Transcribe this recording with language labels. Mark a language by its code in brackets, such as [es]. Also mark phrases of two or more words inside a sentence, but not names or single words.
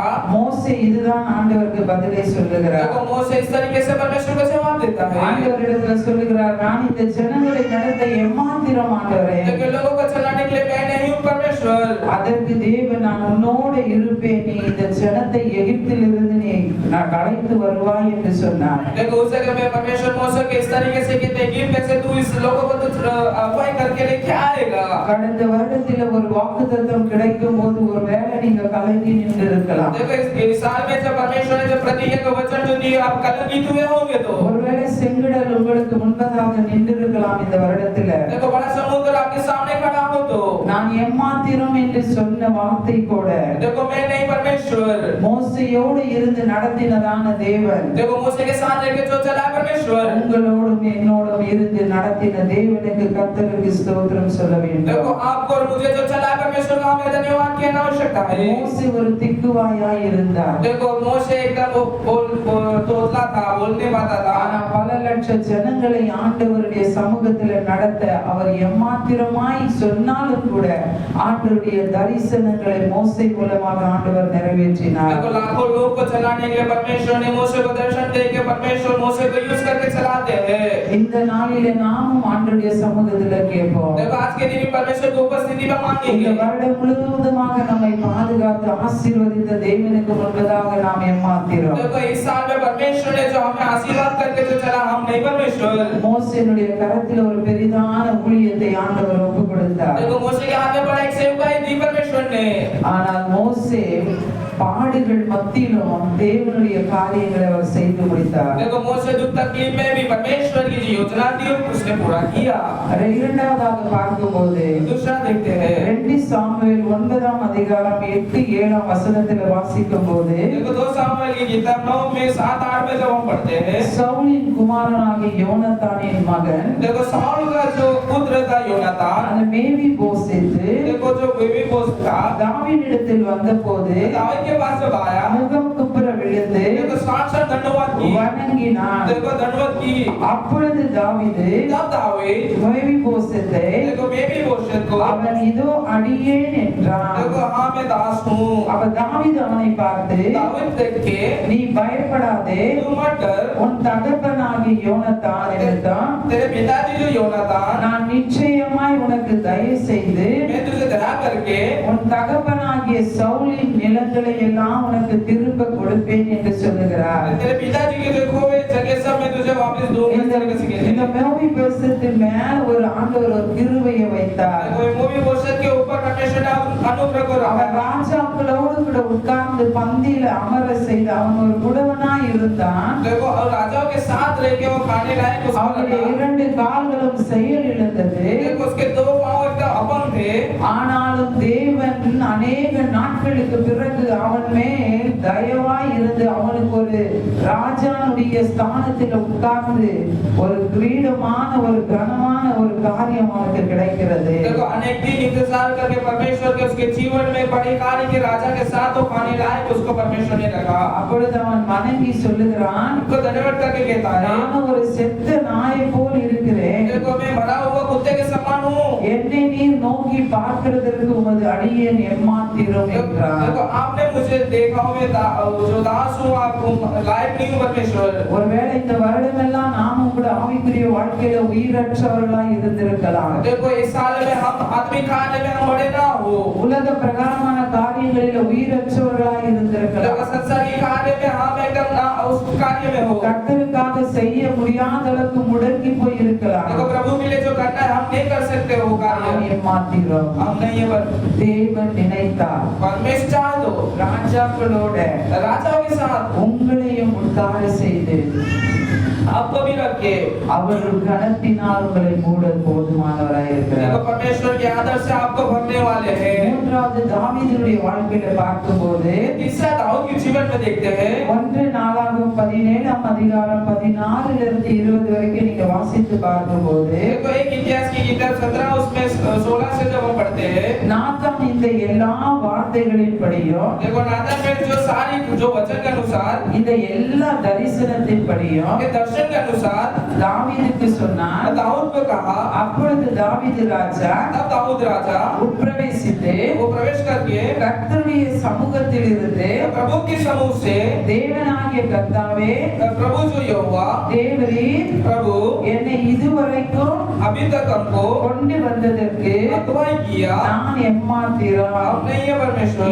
[ta] மோசே இதுதான் ஆண்டவருக்கு பதிலை சொல்லுகிறார். [hi] देखो मोशे इस तरीके से परमेश्वर को जवाब देता है। [ta] ஆண்டவரிடத்தில் சொல்லுகிறார், நான் இந்த ஜனங்களை நடத்த எம்மாத்திரம் ஆண்டவரே, [hi] देखो लोगों को चलाने के लिए मैं नहीं हूँ परमेश्वर। [ta] அதற்கு தேவன் நான் உன்னோடு இருப்பேன், நீ இந்த ஜனத்தை எகிப்திலிருந்து நீ நான் அழைத்து வருவாய் என்று சொன்னார். [hi] देखो उस जगह में परमेश्वर मोशे के इस तरीके से कहते हैं कि कैसे तू इस लोगों को तो अगुवाई करके लेके आएगा। [ta] கடந்த வருடத்தில் ஒரு வாக்குத்தத்தம் கிடைக்கும் போது ஒருவேளை நீங்க கலங்கி நின்று இருக்கலாம். [hi] देखो इस साल में जब परमेश्वर ने जो प्रतिज्ञा का वचन जो दिया आप कलंकित हुए होंगे तो [ta] ஒருவேளை செங்கடல் உங்களுக்கு முன்பதாக நின்று இருக்கலாம் இந்த வருடத்துல. [hi] देखो बड़ा समुद्र आपके सामने खड़ा हो तो [ta] நான் எம்மாத்திரம் என்று சொன்ன வார்த்தை கூட [hi] देखो मैं नहीं परमेश्वर, [ta] மோசேயோடு இருந்து நடத்தினதான தேவன் [hi] देखो मोशे के साथ लेके जो चला परमेश्वर, [ta] உங்களோடும் என்னோடும் இருந்து நடத்தின தேவனுக்கு கர்த்தருக்கு ஸ்தோத்திரம் சொல்ல வேண்டும். [hi] देखो आपको और मुझे जो चला परमेश्वर का हमें धन्यवाद कहना आवश्यकता है। [ta] மோசே ஒரு திக்குவாயாய் இருந்தார். [hi] देखो मोशे एकदम तोतला था, बोल नहीं पाता था। [ta] ஆனா பல லட்ச ஜனங்களை ஆண்டவருடைய சமூகத்துல நடத்த அவர் எம்மாத்திரமாய் சொன்னாலும் கூட ஆண்டவருடைய தரிசனங்களை மோசே மூலமாக ஆண்டவர் நிறைவேற்றினார். [hi] देखो लाखों लोग को चलाने के लिए परमेश्वर ने मोशे को दर्शन दे के परमेश्वर मोशे को यूज करके चलाते हैं। [ta] இந்த நாளிலே நாமும் ஆண்டவருடைய சமூகத்துல கேட்போம். [hi] देखो आज के दिन भी परमेश्वर की उपस्थिति में [ta] இந்த [hi] मांगेंगे। [ta] வருடம் முழுவதுமாக நம்மை பாதுகாத்து ஆசீர்வதித்த தேவனுக்கு முன்பதாக நாம் எம்மாத்திரம். [hi] देखो इस साल में परमेश्वर ने जो हमें आशीर्वाद करके जो चला हम नहीं परमेश्वर। [ta] மோசேனுடைய கரத்தில் ஒரு பெரிதான ஊழியத்தை ஆண்டவர் ஒப்பு கொடுத்தார். [hi] देखो मोशे के हाथ में बड़ा एक सेवकाई दी परमेश्वर ने। [ta] ஆனால் மோசே பாடுகள் மத்தியிலும் தேவனுடைய காரியங்களை அவர் செய்து முடித்தார். [hi] देखो मोशे दुख तकलीफ में भी परमेश्वर की जो योजना थी उसने पूरा किया। [ta] இரண்டாவதாக பார்க்கும்போது [hi] दूसरा देखते हैं [ta] 2 சாமுவேல் 9ஆம் அதிகாரம் 8-7 வசனத்தில் வாசிக்கும்போது [hi] देखो 2 सामुएल की किताब 9 में 7-8 में जब हम पढ़ते हैं, [ta] சவுலின் குமாரனாகிய யோனத்தானின் மகன் [hi] देखो साउल का जो पुत्र था योनातान, [ta] அந்த மேவி போசேத்து [hi] देखो जो बेबी बोस था [ta] தாவீதிடத்தில் வந்தபோது [hi] दाऊद के पास जब आया, [ta] முகம் குப்புற விழுந்து [hi] देखो साक्षात धन्यवाद की, [ta] வணங்கினான். [hi] देखो धन्यवाद की। [ta] அப்பொழுது தாவீது [hi] तब दाऊद [ta] மேவி போசேத்தை [hi] देखो बेबी बोस को [ta] அவன் இதோ அடியேன் என்றான். [hi] देखो हाँ मैं दास हूँ। [ta] அப்ப தாவீது அவனை பார்த்து [hi] दाऊद देख के [ta] நீ பயப்படாதே, [hi] तू मत डर, [ta] தகப்பனாகிய யோனத்தான் என்னதான் [hi] तेरे पिताजी जो योनातान [ta] நான் நிச்சயமாய் உனக்கு தயவு செய்து [hi] मैं तुझे दया करके [ta] உன் தகப்பனாகிய சவுலின் நிலங்களை எல்லாம் உனக்கு திரும்ப கொடுப்பேன் என்று சொல்லுகிறார். [hi] तेरे पिताजी के जो खोए जगह सब मैं तुझे वापस दूंगा [ta] இந்த [hi] तरीके से [ta] இந்த மேவி பேசத்து மேல ஒரு ஆண்டவர் ஒரு கிருபையை வைத்தார். [hi] कोई मूवी पोस्टर के ऊपर परमेश्वर ने अनुग्रह को रखा [ta] அவன் ராஜாக்களோடு கூட உட்கார்ந்து பந்தியில அமர செய்து அவன் ஒரு குடவனாய் இருந்தான். [hi] देखो और राजाओं के साथ रह के वो खाने लायक उसको [ta] அவனுடைய [hi] लगा [ta] இரண்டு கால்களும் செயல் இழந்தது. [hi] देखो उसके दो पांव एकदम अपंग थे [ta] ஆனாலும் தேவன் அநேக நாட்களுக்கு பிறகு அவன் மேல் தயவாய் இருந்து அவனுக்கு ஒரு ராஜானுடைய ஸ்தானத்தில் உட்கார்ந்து ஒரு கிரீடமான ஒரு கனமான ஒரு காரியம் அவனுக்கு கிடைக்கிறது. [hi] देखो अनेक दिन इंतजार करके परमेश्वर के उसके जीवन में बड़े कार्य के राजा के साथ वो खाने लायक उसको परमेश्वर ने रखा [ta] அப்பொழுது அவன் மனைவி சொல்லுகிறான், [hi] उनको धन्यवाद करके कहता है [ta] நான் ஒரு செத்த நாயை போல் இருக்கிறேன். [hi] देखो मैं मरा हुआ कुत्ते के समान हूँ [ta] என்னை நீர் நோக்கி பார்க்கிறதற்கு உமது அடியேன் எம்மாத்திரம் என்றான். [hi] देखो आपने मुझे देखा हो मैं जो दास हूँ आपको लायक नहीं हूँ परमेश्वर [ta] ஒருவேளை இந்த வருடமெல்லாம் நாமும் கூட ஆவிக்குரிய வாழ்க்கையில உயிரற்றவர்களாய் இருந்திருக்கலாம். [hi] देखो इस साल में हम आत्मिक कार्य में हम बड़े ना हो [ta] உலக பிரகாரமான காரியங்களில உயிரற்றவர்களாய் [hi] देखो [ta] இருந்திருக்கலாம். [hi] संसारिक कार्य में हम एकदम ना उस कार्य में हो [ta] கர்த்தருக்காக செய்ய முடியாத அளவுக்கு முடங்கி போய் இருக்கலாம். [hi] देखो प्रभु के लिए जो करना है हम नहीं कर सकते वो [ta] நாம் [hi] कार्य [ta] ஏமாத்திரோம். [hi] हम नहीं है [ta] தேவன் நினைத்தார் [hi] परमेश्वर चाह दो [ta] ராஜாக்களோட [hi] राजाओं के साथ [ta] உங்களையும் உட்கார செய்து [hi] आपको भी रखे [ta] அவர் கனத்தினால் உங்களை மூட போதுமானவராய் [hi] देखो [ta] இருக்கிறார். [hi] परमेश्वर के आदर से आपको भरने वाले हैं [ta] மூன்றாவது தாவீதுடைய வாழ்க்கையில பார்க்கும்போது [hi] तीसरा दाऊद के जीवन में देखते हैं [ta] 1 நாளாகமம் 17ஆம் அதிகாரம் 16 இருந்து 20 வரைக்கும் நீங்க வாசித்து பார்க்கும்போது [hi] देखो एक इतिहास की किताब 17 उसमें 16 से जब हम पढ़ते हैं [ta] நாத்தான் இந்த எல்லா வார்த்தைகளின்படியும் [hi] देखो नाथन में जो सारी जो वचन के अनुसार [ta] இந்த எல்லா தரிசனத்தின்படியும் [hi] के दर्शन के अनुसार [ta] தாவீதுக்கு சொன்னார். [hi] दाऊद को कहा [ta] அப்பொழுது தாவீது ராஜா [hi] तब दाऊद राजा [ta] உட்பிரவேசித்து [hi] वो प्रवेश करके [ta] கர்த்தருடைய சமூகத்தில் இருந்து [hi] प्रभु के समूह से [ta] தேவனாகிய கர்த்தாவே [hi] प्रभु जो यहोवा [ta] தேவரீர் [hi] प्रभु [ta] என்னை இதுவரைக்கும் [hi] अभी तक हमको [ta] கொண்டு வந்ததற்கு [hi] अगुवाई किया [ta] நான் எம்மாத்திரம் [hi] हम नहीं है परमेश्वर